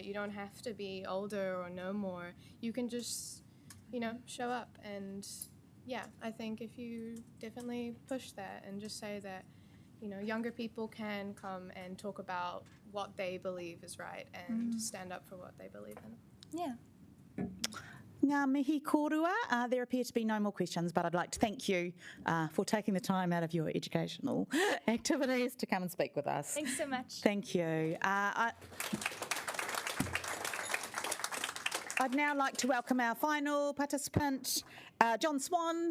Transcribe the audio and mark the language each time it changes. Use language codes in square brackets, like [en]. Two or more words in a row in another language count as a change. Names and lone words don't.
[en] You don't have to be older or no more. You can just, you know, show up. And yeah, I think if you definitely push that and just say that, you know, younger people can come and talk about what they believe is right and stand up for what they believe in. Yeah. [mi] Ngā mihi kōrua. [en] There appear to be no more questions, but I'd like to thank you for taking the time out of your educational activities to come and speak with us. Thanks so much. Thank you. I'd now like to welcome our final participant, John Swan.